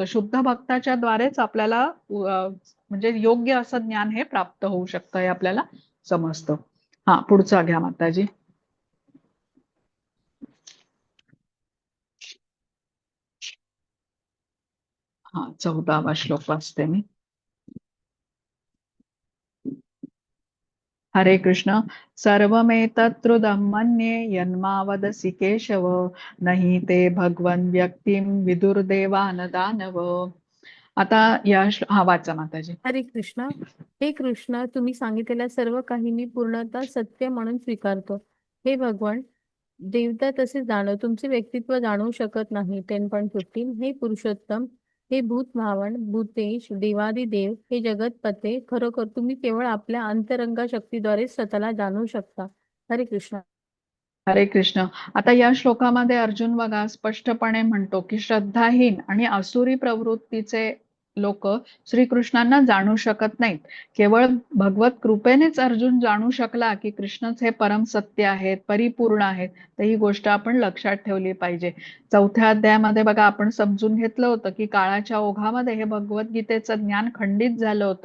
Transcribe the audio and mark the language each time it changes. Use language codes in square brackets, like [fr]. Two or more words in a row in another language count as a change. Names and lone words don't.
[mr] शुद्ध भक्ताच्या द्वारेच आपल्याला म्हणजे योग्य असं ज्ञान हे प्राप्त होऊ शकतं, हे आपल्याला समजतं. हा, पुढचा घ्या माताजी. हा, 14वा श्लोक वाचते मी. हरे कृष्ण. [sa] सर्वमेतत्तृदं मन्ये यन्मावदसि केशव, नहि ते भगवन् व्यक्तिं विदुर्देवान दानव. [mr] आता हा वाचा माताजी. हरे कृष्णा. हे कृष्ण, तुम्ही सांगितलेल्या सर्व काही मी पूर्णतः सत्य म्हणून स्वीकारतो. हे भगवान, देवता तसे तुमचे व्यक्तित्व जाणू शकत नाही. 10.15. हे पुरुषोत्तम, हे भूत भावन, भूतेश, देवादिदेव, हे जगतपते, खरोखर तुम्ही केवळ आपल्या अंतरंगा शक्तीद्वारे स्वतःला जाणू शकता. हरे कृष्ण. हरे कृष्ण. आता या श्लोकामध्ये अर्जुन बघा स्पष्टपणे म्हणतो की श्रद्धाहीन आणि असुरी प्रवृत्तीचे लोक श्रीकृष्णांना जाणू शकत नाहीत. केवळ भगवत कृपेनेच अर्जुन जाणू शकला की कृष्णच हे परम सत्य आहेत, परिपूर्ण आहेत. तर ही गोष्ट आपण लक्षात ठेवली पाहिजे. 4थ्या अध्यायामध्ये बघा आपण समजून घेतलं होतं की काळाच्या ओघामध्ये हे भगवद्गीतेचं ज्ञान खंडित झालं होतं.